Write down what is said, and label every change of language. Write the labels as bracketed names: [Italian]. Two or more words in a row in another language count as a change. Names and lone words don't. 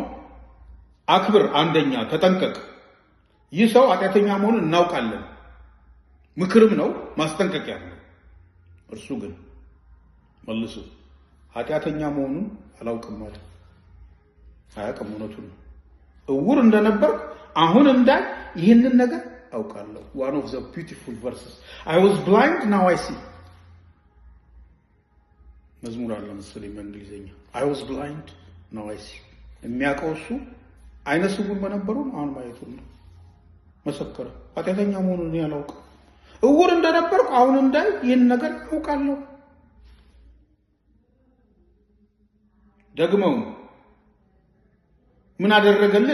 [Amharic] አክብር፣ አንደኛ ተጠንቀቅ፣ ይህ ሰው ኃጢአተኛ መሆኑን እናውቃለን። ምክርም ነው፣ ማስጠንቀቂያ ነው። እርሱ ግን መልሶ ኃጢአተኛ መሆኑን አላውቅም ማለት አያውቅም። እውነቱን ነው። ዕውር እንደነበር አሁን እንዳይ ይህንን ነገር አውቃለሁ። [English] one of the beautiful verses I was blind now I see [Amharic] መዝሙር አለ መሰለኝ በእንግሊዘኛ [English] I was blind now I see። [Amharic] የሚያውቀው እሱ አይነ ስውር በነበሩ አሁን ማየቱን ነው መሰከረ። ኃጢአተኛ መሆኑን እኔ አላውቅም። ዕውር እንደነበር አሁን እንዳይ ይህን ነገር አውቃለሁ። ደግሞ ምን አደረገልን?